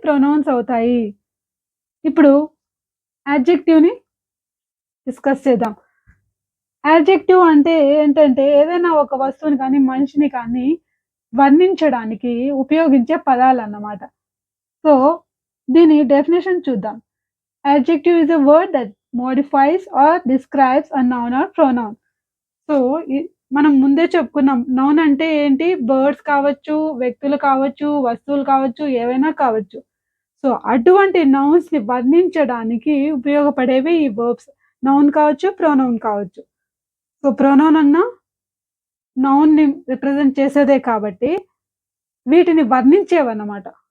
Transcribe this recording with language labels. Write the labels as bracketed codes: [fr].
[te] Pronounce అవుతాయి. ఇప్పుడు యాడ్జెక్టివ్‌ని discuss చేద్దాం. యాడ్జెక్టివ్ అంటే ఏంటంటే ఏదైనా ఒక వస్తువుని కానీ, మనిషిని కానీ వర్ణించడానికి ఉపయోగించే పదాలన్నమాట. సో, దీని డెఫినిషన్ చూద్దాం. [en] Adjective is a word that modifies or describes a noun or pronoun. [te] So, మనం ముందే చెప్పుకున్నాం. నౌన్ అంటే ఏంటి? బర్డ్స్ కావచ్చు, వ్యక్తులు కావచ్చు, వస్తువులు కావచ్చు, ఏవైనా కావచ్చు. సో, అటువంటి నౌన్స్‌ని వర్ణించడానికి ఉపయోగపడేవి ఈ వర్బ్స్. నౌన్ కావచ్చు, ప్రొనౌన్ కావచ్చు. సో, ప్రొనౌన్ అన్నా నౌన్‌ని రిప్రజెంట్ చేసేదే కాబట్టి వీటిని వర్ణించేవన్నమాట.